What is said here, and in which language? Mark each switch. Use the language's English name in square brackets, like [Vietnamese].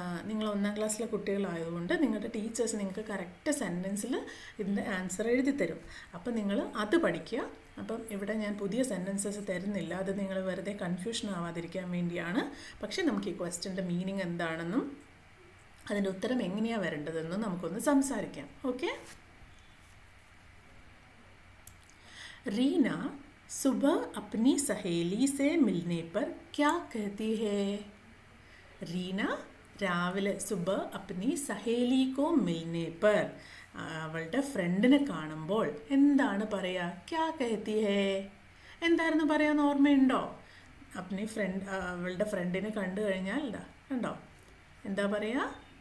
[Malayalam] നിങ്ങൾ 1ാം ക്ലാസ്സിലെ കുട്ടികളായതുകൊണ്ട് നിങ്ങളുടെ ടീച്ചേഴ്സ് നിങ്ങൾക്ക് കറക്റ്റ് സെൻറ്റൻസിൽ ഇതിൻ്റെ ആൻസർ എഴുതി തരും. അപ്പം നിങ്ങൾ അത് പഠിക്കുക. അപ്പം ഇവിടെ ഞാൻ പുതിയ സെൻറ്റൻസസ് തരുന്നില്ല, അത് നിങ്ങൾ വെറുതെ കൺഫ്യൂഷൻ ആവാതിരിക്കാൻ വേണ്ടിയാണ്. പക്ഷേ നമുക്ക് ഈ ക്വസ്റ്റ്യൻ്റെ മീനിങ് എന്താണെന്നും അതിൻ്റെ ഉത്തരം എങ്ങനെയാണ് വരേണ്ടതെന്നും നമുക്കൊന്ന് സംസാരിക്കാം. ഓക്കെ. [Hindi] रीना सुबह अपनी सहेली से मिलने पर क्या कहती है? [Malayalam] रीना രാവിലെ സുബ അപ്നി സഹേലി കോ മിൽനെ പർ അവളുടെ ഫ്രണ്ടിനെ കാണുമ്പോൾ എന്താണ് പറയുക? ക്യാ കഹത്തി ഹേ. എന്തായിരുന്നു പറയാന്ന് ഓർമ്മയുണ്ടോ? അവളുടെ ഫ്രണ്ടിനെ കണ്ടു കഴിഞ്ഞാൽ കണ്ടോ എന്താ പറയുക?